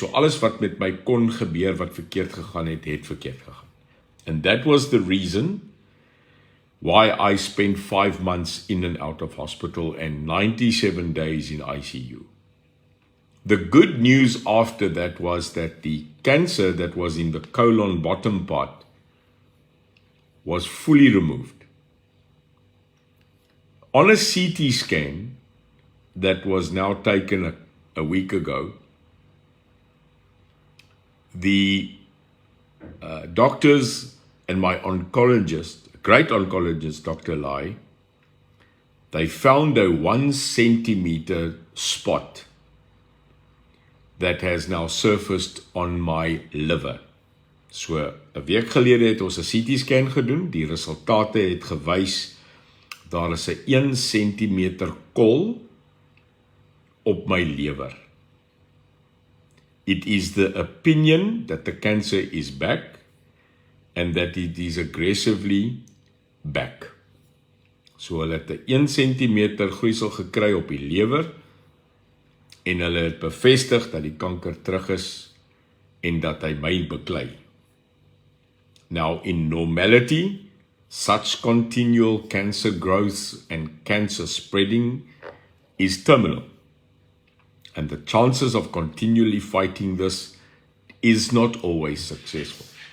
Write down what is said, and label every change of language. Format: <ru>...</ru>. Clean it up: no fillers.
<af>So alles wat met my kon gebeur wat verkeerd gegaan het, het verkeerd gegaan.</af> <en>And that was the reason why I spent 5 months in and out of hospital and 97 days in ICU. The good news after that was that the cancer that was in the colon bottom part was fully removed. On a CT scan that was now taken a week ago, the doctors and my oncologist, great oncologist, Dr. Lai, they found a 1 centimeter spot that has now surfaced on my liver.</en> <af>So, 'n week gelede het ons 'n CT scan gedoen, die resultate het gewys, daar is 'n 1 centimeter kol op my lewer.</af> <en>It is the opinion that the cancer is back and that it is aggressively back.</en> <af>So hulle het 'n 1 centimeter groeisel gekry op die lewer en hulle het bevestig dat die kanker terug is en dat hy my beklei.</af> <en>Now in normality, such continual cancer growth and cancer spreading is terminal. And the chances of continually fighting this is not always successful.</en>